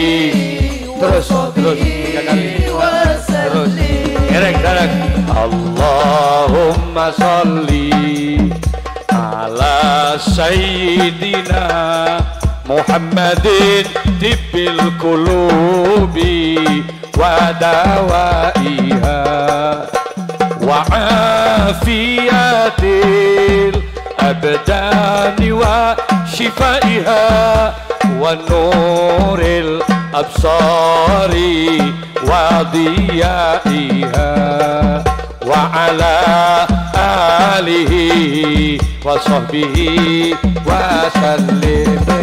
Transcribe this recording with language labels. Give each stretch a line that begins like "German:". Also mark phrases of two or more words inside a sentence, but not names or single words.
Sundanese: Terus tiga kali terus erek
Arabic: اللهم صل على سيدنا محمد طب القلوب ودوائها وعافية الأبدان وشفائها ونور الأبصار وضيائها وعلى آله وصحبه وسلم.